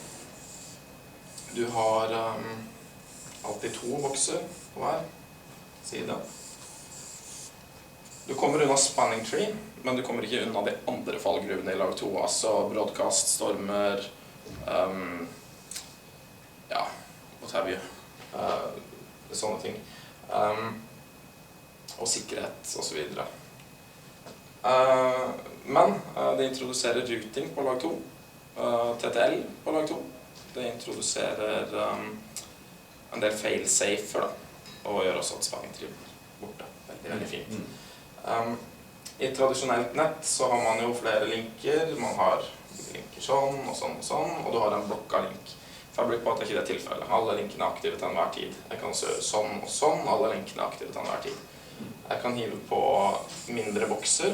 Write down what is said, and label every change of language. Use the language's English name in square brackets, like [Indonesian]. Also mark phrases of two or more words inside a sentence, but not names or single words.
[Norwegian] Du har alltid 2 bokser på hver side. Du kommer unna [English] spanning tree, [Norwegian] men du kommer ikke unna de andre fallgruvene i lag 2, altså broadcast, stormer, ja, [English] what have you, [Norwegian] sånne ting, og sikkerhet og så videre. Men det introduserer routing på lag 2, TTL på lag 2. Det introduserer en del fail-safer da, og gjør også at [English] spanning tree [Norwegian] blir borte. Veldig fint. I et tradisjonelt nett så har man jo flere linker. Man har linker sånn og sånn og sånn, og du har en blokka link. Fabric Path er ikke det tilfellet. Alle linkene er aktive til enhver tid. Jeg kan gjøre sånn og sånn, alle linkene er aktive til enhver tid. Jeg kan hive på mindre bokser.